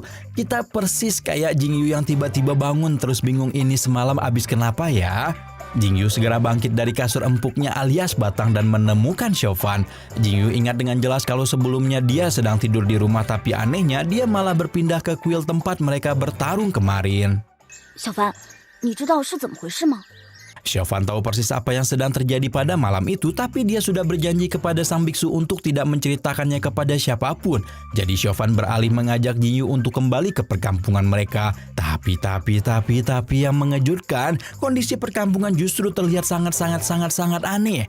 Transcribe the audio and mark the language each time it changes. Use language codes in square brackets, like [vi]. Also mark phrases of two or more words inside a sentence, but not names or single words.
[id] Kita persis kayak Jingyu yang tiba-tiba bangun terus bingung ini semalam abis kenapa ya. Jingyu segera bangkit dari kasur empuknya alias batang dan menemukan Chauvin. Jingyu ingat dengan jelas kalau sebelumnya dia sedang tidur di rumah, tapi anehnya dia malah berpindah ke kuil tempat mereka bertarung kemarin. [zh] Chauvin, 你知道是怎么回事吗？ [id] Chauvin tahu persis apa yang sedang terjadi pada malam itu, tapi dia sudah berjanji kepada sang biksu untuk tidak menceritakannya kepada siapapun. Jadi Chauvin beralih mengajak Jingyu untuk kembali ke perkampungan mereka. Tapi yang mengejutkan, kondisi perkampungan justru terlihat sangat aneh.